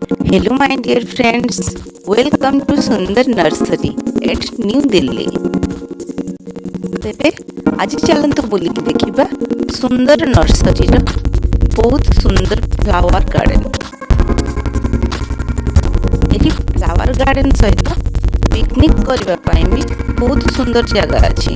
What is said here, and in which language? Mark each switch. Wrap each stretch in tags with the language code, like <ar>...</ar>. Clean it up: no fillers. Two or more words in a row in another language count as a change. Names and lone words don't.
<en>Hello, my dear friends. Welcome to Sundar Nursery at New Delhi.</en> <or>ତେବେ ଆଜି ଚାଲନ୍ତୁ ବୁଲିକି ଦେଖିବା ସୁନ୍ଦର ନର୍ସରୀର ବହୁତ ସୁନ୍ଦର</or> <en>flower garden.</en> <or>ଏଠି</or> <en>flower garden</en> <or>ସହିତ ପିକନିକ କରିବା ପାଇଁ ବି ବହୁତ ସୁନ୍ଦର ଜାଗା ଅଛି।</or>